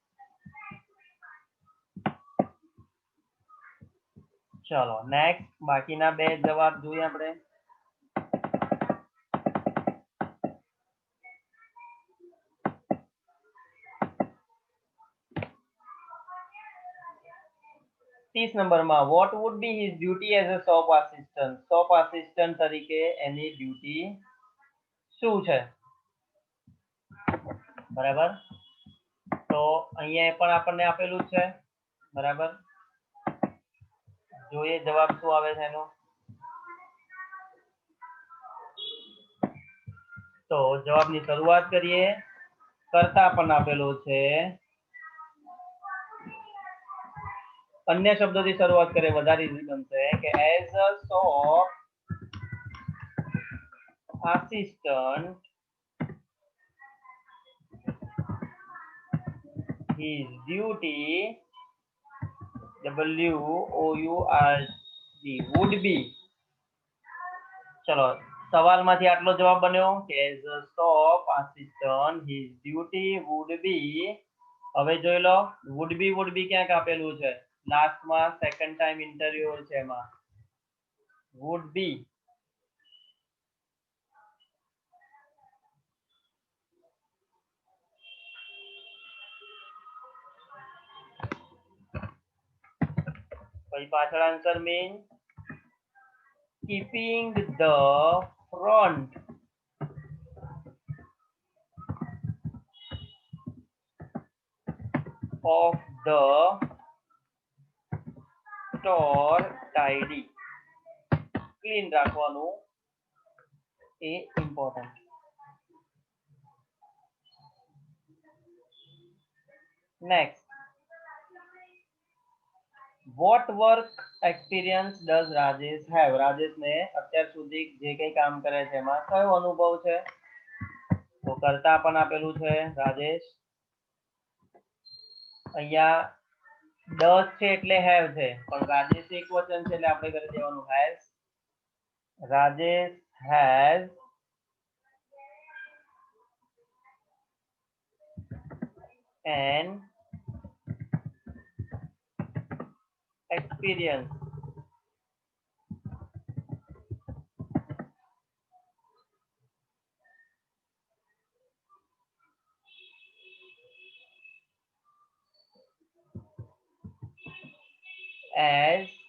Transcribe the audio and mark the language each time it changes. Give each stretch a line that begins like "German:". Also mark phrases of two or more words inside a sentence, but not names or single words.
Gujarati: ચલો નેક્સ્ટ, બાકીના બે જવાબ જોઈએ આપણે.
English: 30 નંબરમાં what would be his duty as a shop assistant? shop assistant
Gujarati: તરીકે એની ડ્યુટી શું છે? બરાબર. તો અહીંયા પણ આપણને આપેલું છે, બરાબર. જોઈએ જવાબ શું આવે છે એનો. તો જવાબની શરૂઆત કરીએ. કરતા પણ આપેલો છે, અન્ય શબ્દોથી શરૂઆત કરે વધારે ઈઝી બનશે કે
English: as a shop assistant his duty would be.
Gujarati: ચલો સવાલમાંથી આટલો જવાબ બન્યો કે
English: as a shop assistant his duty would be.
Gujarati: હવે જોઈ લો
English: would be
Gujarati: ક્યાંક આપેલું છે લાસ્ટમાં,
English: second time interview
Gujarati: છે એમાં
English: would be.
Gujarati: પછી પાછળ
English: answer mean keeping the front of the store tidy,
Gujarati: ક્લીન રાખવાનું એ ઇમ્પોર્ટન્ટ. નેક્સ્ટ,
English: what work experience does Rajesh have?
Gujarati: રાજેશને અત્યાર સુધી જે કંઈ કામ કરે છે એમાં કયો અનુભવ છે? તો કરતા પણ આપેલું છે રાજેશ, અહીંયા 10 છે એટલે હેવ છે પણ રાજેશ એક વચન છે એટલે આપણે કરી દેવાનું હેઝ.
English: Rajesh has an experience as